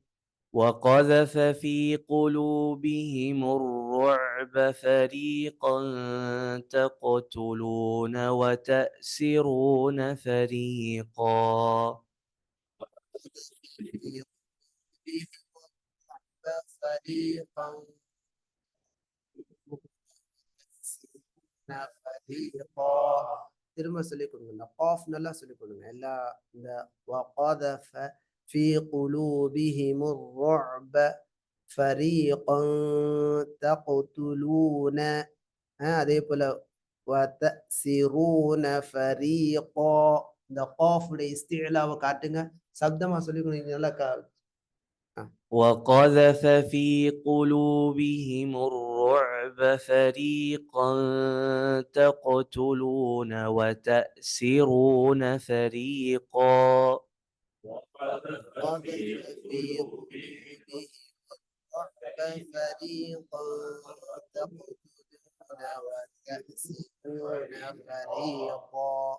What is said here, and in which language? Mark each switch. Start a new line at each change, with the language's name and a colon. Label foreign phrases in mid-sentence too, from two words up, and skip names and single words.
Arabic: وقذف في قلوبهم الرعب فريقا تقتلون وتأسرون فريقا فريقا فريقا
Tamil: திரும்ப சொல்லிக் கொடுங்க இந்த காஃப் நல்லா சொல்லிக் கொடுங்க எல்லா இந்த
Arabic: وقذف في قلوبهم الرعب فريقا
Tamil: تقتلون அதே போல
Arabic: وتأسرون فريقا
Tamil: இந்த காஃபுடைய இஸ்திலாவை காட்டுங்க சப்தமா சொல்லிக் கொடுங்க நல்லா
Arabic: وقذف في قلوبهم الرعب فريقا تقتلون وتأسرون فريقا وقذف في قلوبهم الرعب فريقا تقتلون وتأسرون فريقا